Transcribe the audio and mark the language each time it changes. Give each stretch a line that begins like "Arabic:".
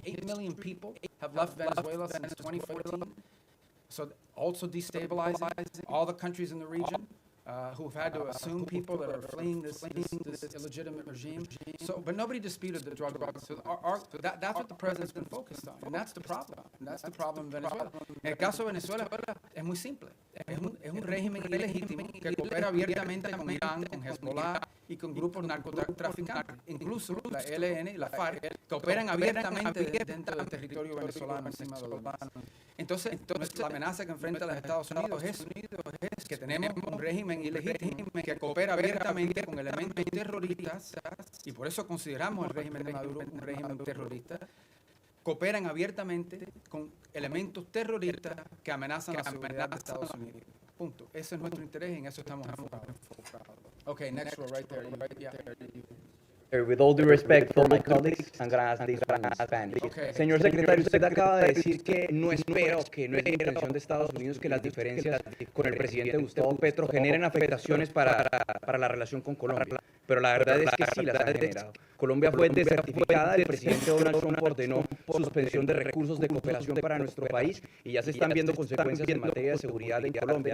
English: 8 million people have left Venezuela since 2014. So also destabilizing all the countries in the region. Who've had to assume people that are fleeing this illegitimate regime. So, but nobody disputed the drug laws. So that's what the president's been focused on, and that's the problem. And that's the problem in Venezuela.
Spanish: En el caso de Venezuela es muy simple. Es un régimen ilegítimo que coopera abiertamente con Irán, con Hezbollah y con grupos narcotraficantes. Incluso la ELN y la FARC cooperan abiertamente dentro del territorio venezolano encima de los demás. Entonces, la amenaza que enfrenta los Estados Unidos es que tenemos un régimen ilegítimo que coopera abiertamente con elementos terroristas, y por eso consideramos el régimen de Maduro un régimen terrorista. Cooperan abiertamente con elementos terroristas que amenazan la seguridad de Estados Unidos. Punto. Ese es nuestro interés y en eso estamos enfocados.
English: Okay, next row right there. Yeah. With all due respect for my colleagues, I'm going to ask this one in Spanish. Okay.
Spanish: Señor secretario, usted acaba de decir que no espero, que no es intención de Estados Unidos que las diferencias con el presidente Gustavo Petro generen afectaciones para la relación con Colombia. Pero la verdad es que sí las han generado. Colombia fue desertificada, el presidente Donald Trump ordenó suspensión de recursos de cooperación para nuestro país y ya se están viendo consecuencias en materia de seguridad en Colombia.